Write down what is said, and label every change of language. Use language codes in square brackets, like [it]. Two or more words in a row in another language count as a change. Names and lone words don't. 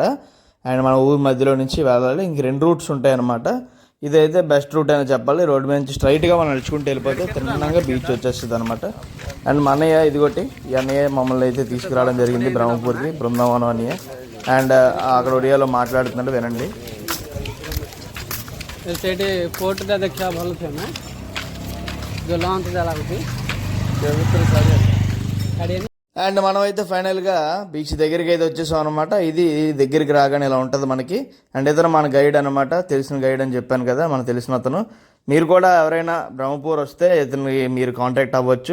[te] అండ్ మన ఊరి మధ్యలో నుంచి వెళ్ళాలి. ఇంక 2 రూట్స్ ఉంటాయన్నమాట. ఇదైతే [en] best route [te] అని చెప్పాలి. రోడ్డు మీద నుంచి స్ట్రైట్గా మనం నడుచుకుంటూ వెళ్ళిపోతే తిన్నగా బీచ్ వచ్చేస్తుంది అనమాట. అండ్ మా అన్నయ్య ఇదిగోటి, ఈ అన్నయ్య మమ్మల్ని అయితే తీసుకురావడం జరిగింది బ్రహ్మపూర్కి, బృందావనం అన్నయ్య. అండ్ అక్కడ ఒడియాలో మాట్లాడుతున్నాడు, వినండి. [or] ସେଇଠି ପୋର୍ଟଟା ଦେଖିବା ଭଲ ଥିବ ନା, ଯେଉଁ ଲଞ୍ଚ ଲାଗୁଛି. [te] అండ్ మనం అయితే ఫైనల్గా బీచ్ దగ్గరికి అయితే వచ్చేసాం అనమాట. ఇది దగ్గరికి రాగానే ఇలా ఉంటుంది మనకి. అండ్ ఇతను మన గైడ్ అనమాట, తెలిసిన గైడ్ అని చెప్పాను కదా, మనకు తెలిసిన అతను. మీరు కూడా ఎవరైనా బ్రహ్మపూర్ వస్తే ఇతను మీరు కాంటాక్ట్ అవ్వచ్చు.